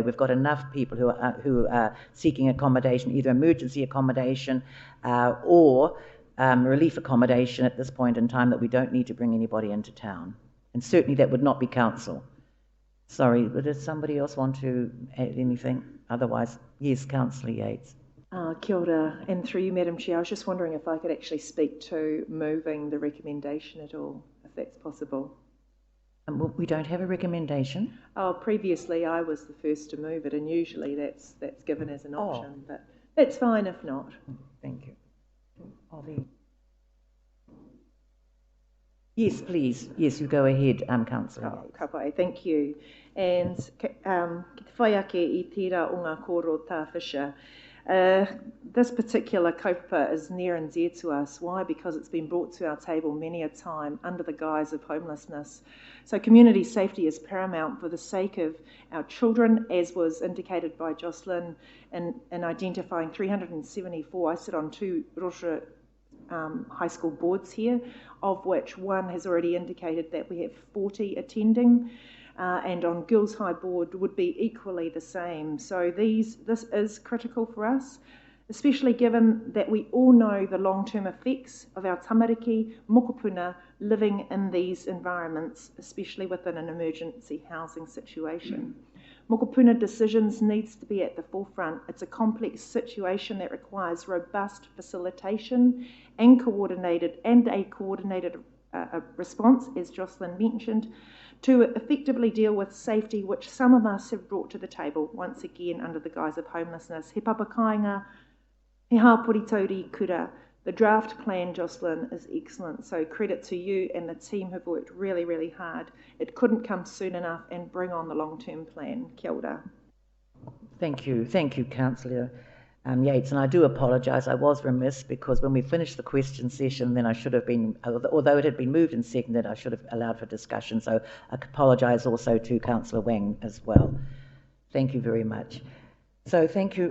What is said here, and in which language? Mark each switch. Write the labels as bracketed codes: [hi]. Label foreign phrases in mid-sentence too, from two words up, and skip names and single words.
[en] We've got enough people who are seeking accommodation, either emergency accommodation or relief accommodation at this point in time, that we don't need to bring anybody into town. And certainly that would not be council. Sorry, but does somebody else want to add anything? Otherwise, yes, Councillor Yates. [mi] Kia ora, [en] and through you, Madam Chair, I was just wondering if I could actually speak to moving the recommendation at all, if that's possible. We don't have a recommendation. Oh, previously I was the first to move it, and usually that's given as an option, but that's fine if not. Thank you. Yes, please. Yes, you go ahead, Councillor. Kapai, thank you. [mi] And ki te whai ake I tērā o ngā koro tāwhisha. [en] This particular kaupapa is near and dear to us. Why? Because it's been brought to our table many a time under the guise of homelessness. So community safety is paramount for the sake of our children, as was indicated by Jocelyn in identifying 374. I sit on two Rotorua high school boards here, of which one has already indicated that we have 40 attending, and on Girls High Board would be equally the same. So this is critical for us, especially given that we all know the long-term effects of our [mi] tamariki mokopuna [en] living in these environments, especially within an emergency housing situation. Mokopuna decisions needs to be at the forefront. It's a complex situation that requires robust facilitation and a coordinated a response, as Jocelyn mentioned, to effectively deal with safety, which some of us have brought to the table, once again under the guise of homelessness. [mi] He papa kāinga, he hāpori tauri kura. [en] The draft plan, Jocelyn, is excellent, so credit to you and the team who've worked really, really hard. It couldn't come soon enough and bring on the long-term plan. [mi] Kia ora. [en] Thank you, Councillor Yates, and I do apologise. I was remiss because when we finished the question session, then I should have been, although it had been moved and seconded, I should have allowed for discussion. So I apologise also to Councillor Wang as well. Thank you very much. So thank you.